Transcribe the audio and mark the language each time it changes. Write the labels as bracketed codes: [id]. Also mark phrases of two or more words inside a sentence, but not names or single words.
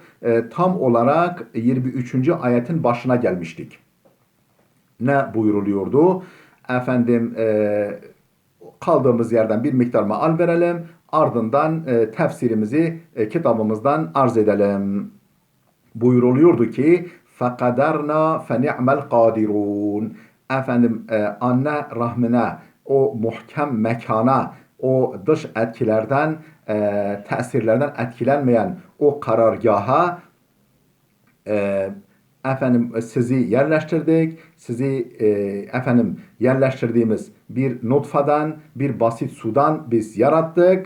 [tr] Tam olarak 23. ayetin başına gelmiştik. Ne buyuruluyordu? Efendim kaldığımız yerden bir miktar maal verelim. Ardından tefsirimizi kitabımızdan arz edelim. Buyuruluyordu ki [ar] فَقَدَرْنَا فَنِعْمَ الْقَادِرُونَ. [tr] Efendim anne rahmine, o muhkem mekana, o dış etkilerden, tesirlerden etkilenmeyen o karargaha efendim sizi yerleştirdik. Sizi efendim yerleştirdiğimiz bir nutfadan, bir basit sudan biz yarattık.